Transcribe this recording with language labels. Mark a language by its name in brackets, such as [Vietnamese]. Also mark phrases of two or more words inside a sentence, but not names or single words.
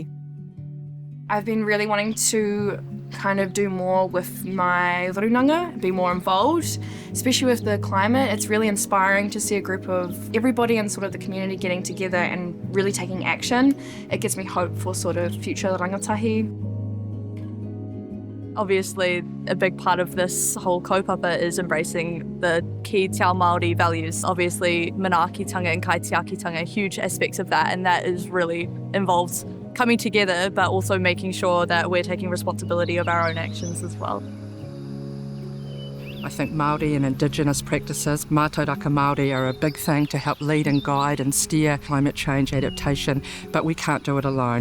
[English] I've been really wanting to kind of do more with my Rūnanga, be more involved, especially with the climate. It's really inspiring to see a group of everybody in sort of the community getting together and really taking action. It gives me hope for sort of future rangatahi. Obviously, a big part of this whole kaupapa is embracing the [Māori] ki te ao Māori [English] values. Obviously, manaakitanga and kaitiakitanga are huge aspects of that, and that is really involves coming together, but also making sure that we're taking responsibility of our own actions as well. I think Māori and Indigenous practices, [Māori] mātauranga Māori, [English] are a big thing to help lead and guide and steer climate change adaptation, but we can't do it alone.